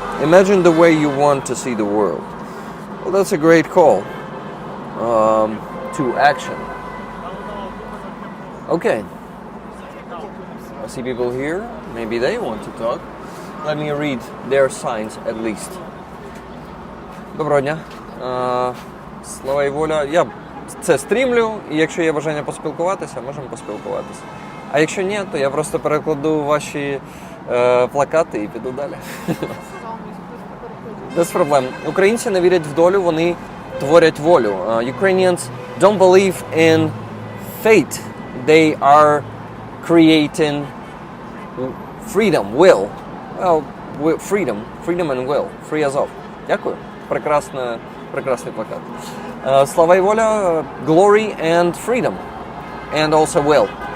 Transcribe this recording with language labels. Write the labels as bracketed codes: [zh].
[en] Imagine the way you want to see the world. Well, that's a great call to action. Okay. I see people here. Maybe they want to talk. Let me read their signs at least. [uk] Доброго дня. Слава і воля. Я це стрімлю, і якщо є бажання поспілкуватися, можемо поспілкуватися. А якщо ні, то я просто перекладу ваші плакати і піду далі. Без проблем. Українці не вірять в долю, вони творять волю. [en] Ukrainians don't believe in fate. They are creating freedom, will. Well, freedom and will. Free as of. [uk] Дякую. Прекрасний плакат. Слава і воля, [en] glory and freedom. And also will.